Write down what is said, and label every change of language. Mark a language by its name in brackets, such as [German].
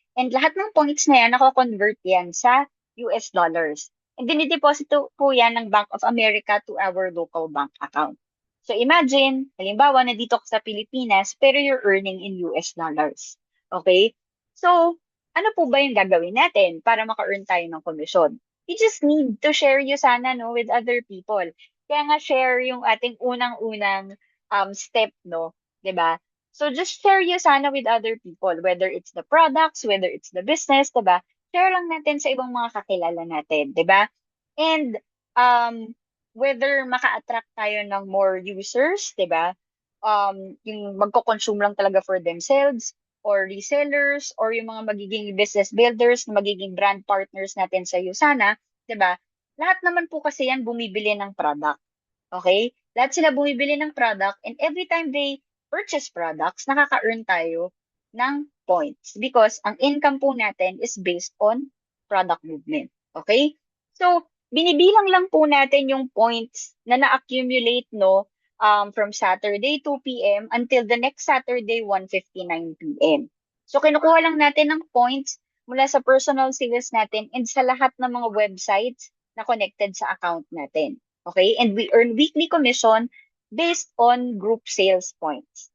[Filipino] And lahat ng points na yan, nako-convert yan sa US dollars. And dinideposit po yan ng Bank of America [English] to our local bank account. So imagine, [Filipino] halimbawa, nandito ka sa Pilipinas, pero [English] you're earning in US dollars. Okay? [Filipino] So, ano po ba yung gagawin natin para maka-earn tayo ng komisyon? [English] We just need to share you sana no, with other people. [Filipino] Kaya nga share yung ating unang-unang step, no? 'Di ba? [English] So just share you sana with other people, whether it's the products, whether it's the business, 'di ba? [Filipino] Share lang natin sa ibang mga kakilala natin, 'di ba? And whether maka-attract tayo ng more users, 'di ba? Yung magko-consume lang talaga [English] for themselves or resellers [Filipino] or yung mga magiging business builders na magiging brand partners natin sa Usana, 'di ba? Lahat naman po kasi yan bumibili ng product. Okay? Lahat sila bumibili ng product [English] and every time they purchase products, [Filipino] nakaka-earn tayo ng points [English] because [Filipino] ang income po natin [English] is based on product movement. Okay? [Filipino] So, binibilang lang po natin yung points na na-accumulate no from Saturday 2 p.m. [English] until the next Saturday 1:59 p.m. [Filipino] So, kinukuha lang natin ng points mula sa personal sales natin and sa lahat ng mga websites na connected sa account natin. [English] Okay? And we earn weekly commission based on group sales points.